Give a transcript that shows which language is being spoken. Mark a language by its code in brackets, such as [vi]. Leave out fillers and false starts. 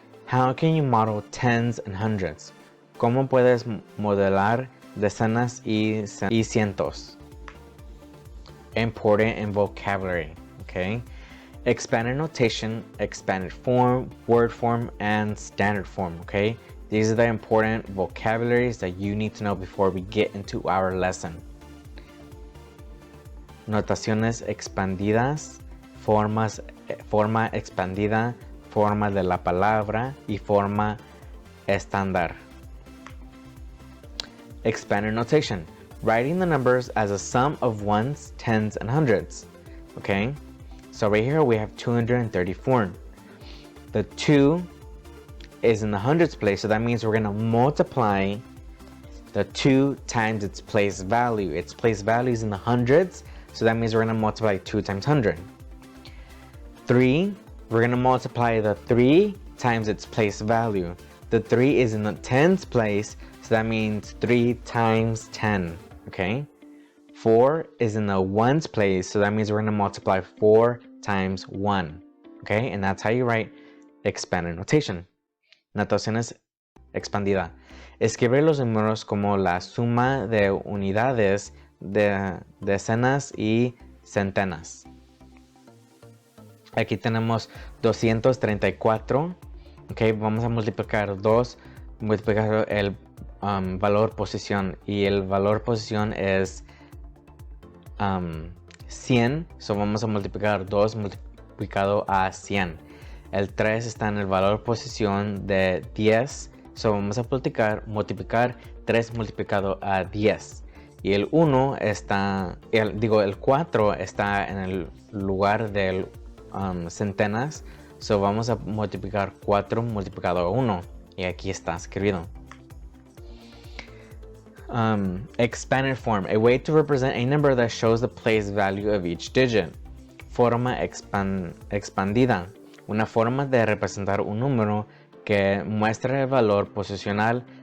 [en] How can you model tens and hundreds? [es] ¿Cómo puedes modelar decenas y cientos? [en] Important in vocabulary, okay? Expanded notation, expanded form, word form, and standard form, okay? These are the important vocabularies that you need to know before we get into our lesson. [es] Notaciones expandidas, forma expandida, forma de la palabra y forma estándar. [en] Expanded notation. Writing the numbers as a sum of ones, tens, and hundreds. Okay, so right here we have 234. The 2 is in the hundreds place, so that means we're going to multiply the 2 times its place value. Its place value is in the hundreds, so that means we're going to multiply 2 times 100. 3, we're going to multiply the 3 times its place value. The 3 is in the tens place, so that means 3 times 10. Okay, 4 is in the ones place, so that means we're going to multiply 4 times 1. Okay, and that's how you write expanded notation. [es] Notaciones expandida. Escribe los números como la suma de unidades de decenas y centenas. Aquí tenemos 234. Okay, vamos a multiplicar 2, multiplicar el valor posición y el valor posición es 100, so vamos a multiplicar 2 multiplicado a 100. El 3 está en el valor posición de 10, so vamos a multiplicar 3 multiplicado a 10. Y el 1 está, el 4 está en el lugar del centenas, so vamos a multiplicar 4 multiplicado a 1 y aquí está escrito. [en] Expanded form, a way to represent a number that shows the place value of each digit. [es] Forma expandida, una forma de representar un número que muestra el valor posicional